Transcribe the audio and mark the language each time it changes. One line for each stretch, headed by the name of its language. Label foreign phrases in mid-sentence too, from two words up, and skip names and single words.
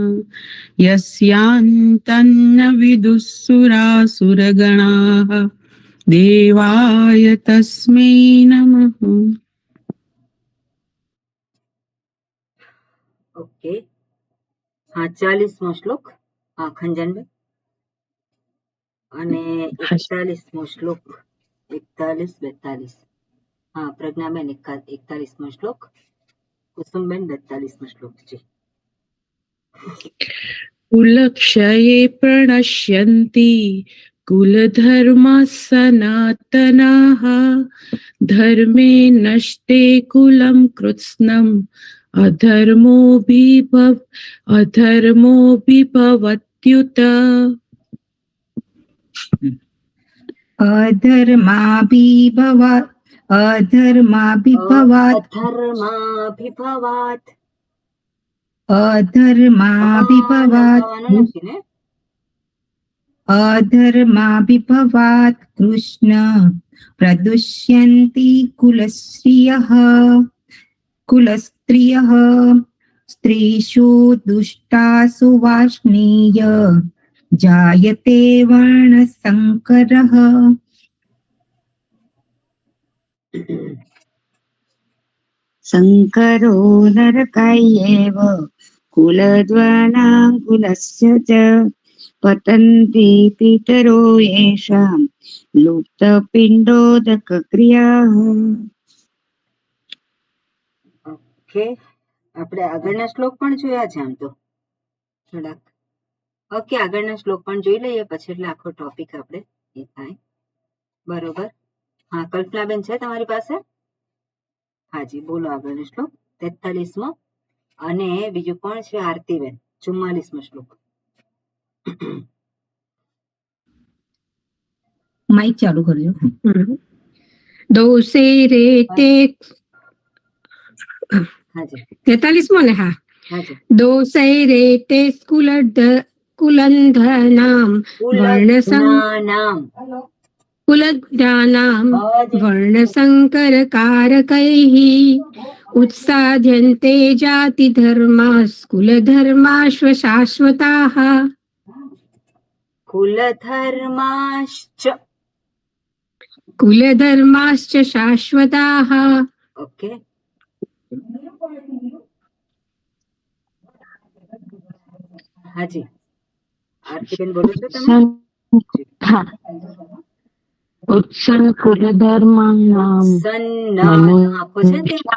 Sanskrit: यस्यान्तन्न विदुःसुरासुरगणाः देवाय तस्मै नमः।
Gujarati: ઓકે, હા 40મો શ્લોક. હા ખંજનબેન. અને 41મો શ્લોક 41-42. હા પ્રજ્ઞાબેન 41મો શ્લોક. કુસુમબેન 42મો શ્લોક છે.
Sanskrit: कुलक्षये प्रणश्यन्ति कुलधर्मः सनातनः धर्मे नष्टे कुलं कृत्स्नम् अधर्मोऽभिभवत्युत। अधर्माभिभवात् અધર્માભિભવાત अधर्माभिभवात्
Gujarati: નથી ને.
Sanskrit: अधर्माभिभवात् कृष्ण प्रदुष्यन्ति कुलस्त्रियः स्त्रीषु दुष्टासु वार्ष्णेय जायते वर्णसङ्करः। संकरो नरकायैव कुलद्वानां कुलस्य च पतन्ति पितरो येषां लुप्तपिण्डोदकक्रियाः।
Gujarati: ઓકે, આપણે આગળના શ્લોક પણ જોયા છે આમ તો થોડાક. ઓકે, આગળના શ્લોક પણ જોઈ લઈએ પછી એટલે આખો ટોપિક આપણે એ થાય. બરોબર. હા કલ્પનાબેન છે તમારી પાસે? હાજી બોલો આગળનો શ્લોક 43મો. અને બીજું કોણ છે? આરતીબેન 44મો શ્લોક. માઇક ચાલુ કરજો. દોષે રેતે હાજી 43મો ને? હા. હાજી.
Sanskrit: દોષે રેતે कुलन्धनां वर्णसंकरकारकैः उत्साध्यन्ते जातिधर्मास्कुलधर्माश्व शाश्वताः कुलधर्माश्च. कुलधर्माश्च शाश्वताः ओके.
Gujarati: હાજી આરતીબેન બોલો છો તમે?
Sanskrit: ઉત્સન્ન કુલધર્માણામ
Gujarati: આખો છે તે